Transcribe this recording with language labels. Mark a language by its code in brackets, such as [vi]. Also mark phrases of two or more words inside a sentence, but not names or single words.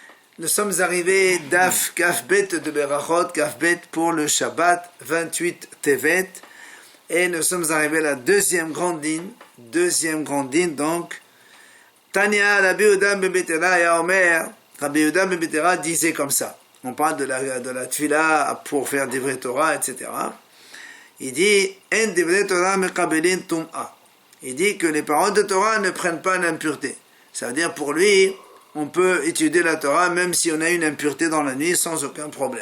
[fr] Nous sommes arrivés Daf Kafbet de Berachot, Kafbet pour le Shabbat 28 Tevet, et nous sommes arrivés à la deuxième grande ligne, donc Tanya Rabbi Yehuda ben Betera et Omer, Rabbi Yehuda ben Betera disait comme ça. On parle de la tfila pour faire des vrais Torah, etc. Il dit [he] אין דברי תורה מקבלין טומאה. [fr] Il dit que les paroles de Torah ne prennent pas l'impureté. Ça veut dire pour lui, on peut étudier la Torah même si on a une impureté dans la nuit sans aucun problème.